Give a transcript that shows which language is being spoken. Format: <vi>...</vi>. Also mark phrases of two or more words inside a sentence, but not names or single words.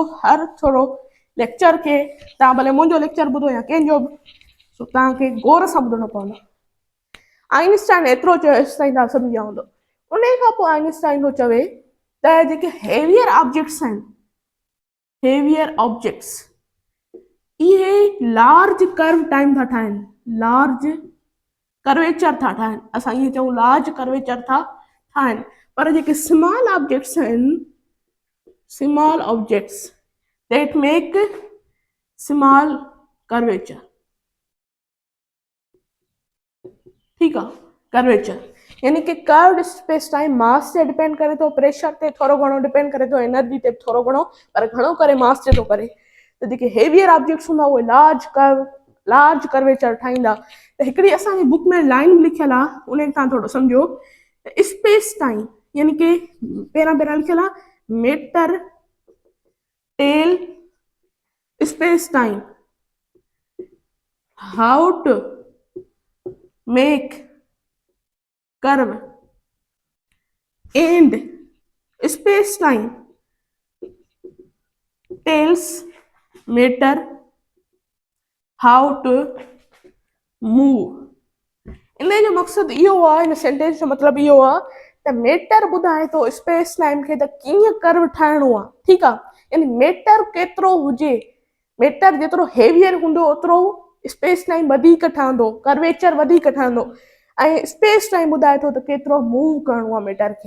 <sd>हर थोरो लेक्चर खे, तव्हां भले मुंहिंजो लेक्चर ॿुधो या कंहिंजो बि, सो तव्हांखे गौर सां ॿुधणो पवंदो। आइंस्टाइन एतिरो चयो, एसि ताईं तव्हां सम्झी हूंदो। उन खां पोइ आइंस्टाइन थो चवे त जेके</sd> <en>heavier objects</en> <sd>आहिनि,</sd> <en>heavier objects,</en> <sd>इहे</sd> <en>large curve time</en> <sd>था ठाहिनि,</sd> <en>large curvature</en> <sd>था ठाहिनि। असां इहे चऊं</sd> <en>large curvature</en> <sd>था ठाहिनि। पर जेके</sd> <en>small objects</en> <sd>आहिनि,</sd> <en>small objects that make small curvature.</en> <sd>ठीकु आहे, कर्वेचर यानी कि</sd> <en>curved space time</en> <sd>मास ते डिपेंड करे थो, प्रेशर ते थोरो घणो डिपेंड करे थो, एनर्जी ते थोरो घणो, पर घणो करे मास ते थो करे। त जेके</sd> <en>heavier objects</en> <sd>हूंदा उहे</sd> <en>large curvature</en> <sd>ठाहींदा। त हिकिड़ी असांजी बुक में लाइन लिखियल आहे, उन खे तव्हां थोरो सम्झो।</sd> <en>space time</en> <sd>यानी कि पहिरां लिखियल आहे,</sd> <en>Matter tell space time, how to make curve and space time tells matter how to move.</en> <sd>इन जो मक़सदु इहो आहे, इन सेंटेंस जो मतिलबु इहो आहे त मैटर ॿुधाए थो</sd> <en>space time</en> <sd>खे त कीअं कर्व ठाहिणो आहे। ठीकु आहे, यानी मैटर केतिरो हुजे, मैटर जेतिरो हेवियर हूंदो ओतिरो</sd> <en>space time</en> <sd>वधीक ठहंदो, कर्वेचर वधीक ठहंदो, ऐं</sd> <en>space time</en> <sd>ॿुधाए थो त केतिरो मूव करिणो आहे मैटर खे।</sd>